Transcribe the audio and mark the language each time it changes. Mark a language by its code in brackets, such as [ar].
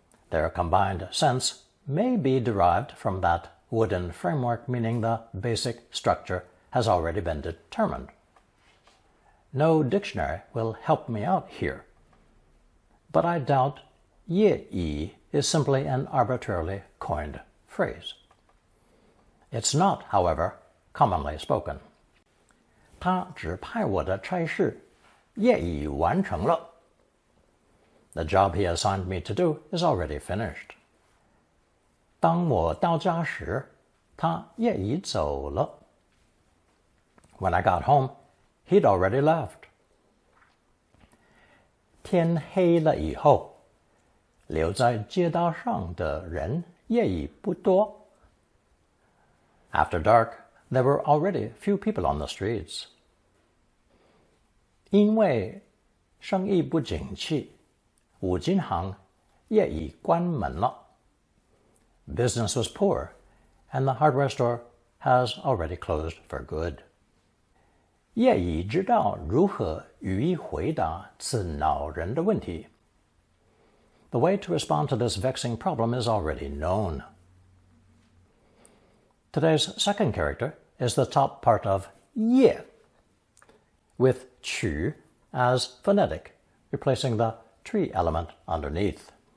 [en] Their combined sense may be derived from that wooden framework meaning the basic structure has already been determined. No dictionary will help me out here, but I doubt 业已 is simply an arbitrarily coined phrase. It's not, however, commonly spoken. [zh] 他指派我的差事业已完成了. [en] The job he assigned me to do is already finished. [zh] 当我到家时，他业已走了. [en] When I got home, he'd already left. [zh] 天黑了以后，留在街道上的人业已不多. [en] After dark, there were already few people on the streets. [zh] 因为生意不景气，五金行业已关门了. [en] Business was poor, and the hardware store has already closed for good. [zh] 业已知道如何予以回答此恼人的问题. [en] The way to respond to this vexing problem is already known. Today's second character is the top part of 业, with 曲 as phonetic, replacing the tree element underneath.